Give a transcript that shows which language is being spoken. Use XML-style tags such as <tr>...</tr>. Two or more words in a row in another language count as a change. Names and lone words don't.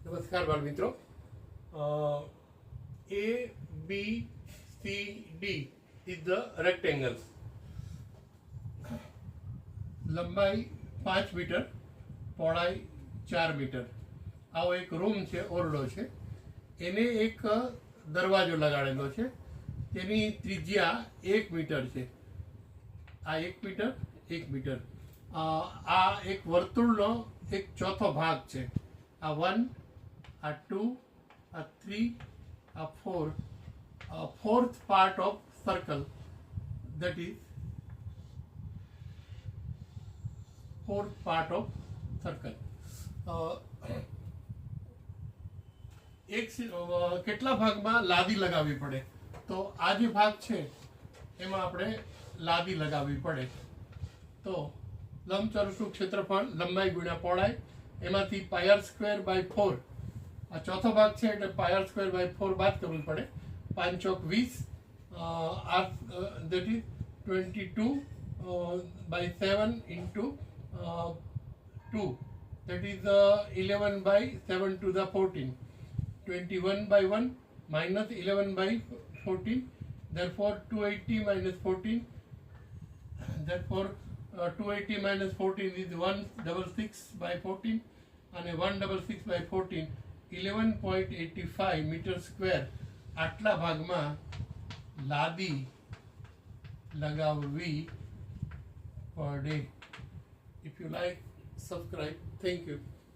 <gu>નમસ્કાર બાળ મિત્રો.</gu> <en>ABCD is the rectangle.</en> <gu>લંબાઈ 5 મીટર, પહોળાઈ 4 મીટર. આવો એક રૂમ છે, ઓરડો છે. એને એક દરવાજો લગાડેલો છે. તેની ત્રિજ્યા 1 મીટર છે. આ 1 મીટર 1 મીટર. આ એક વર્તુળનો એક ચોથો ભાગ છે. આ 1, આ 2, આ 3, આ 4,</gu> <en>fourth part of circle, that is fourth part of circle.</en> <gu>એક કેટલા ભાગમાં લાદી લગાવવી પડે, તો આ જે ભાગ છે એમાં આપણે લાદી લગાવવી પડે. તો લંબચોરસનું ક્ષેત્રફળ લંબાઈ ગુણ્યા પહોળાઈ, એમાંથી πr² by 4, આ ચોથો ભાગ છે એટલે πr² by 4 બાદ કરવું પડે. 5 ચોક 20,</gu> <en>that is 22 by 7 into 2, that is 11 by 7 to the 14, 21 by 1 minus 11 by 14, therefore 280 minus 14, therefore 280 minus 14 is 166 by 14, and 166 by 14 11.85 meter square.</en> <gu>આટલા ભાગમાં લાદી લગાવવી પડે.</gu> <en>If you like, subscribe. Thank you.</en>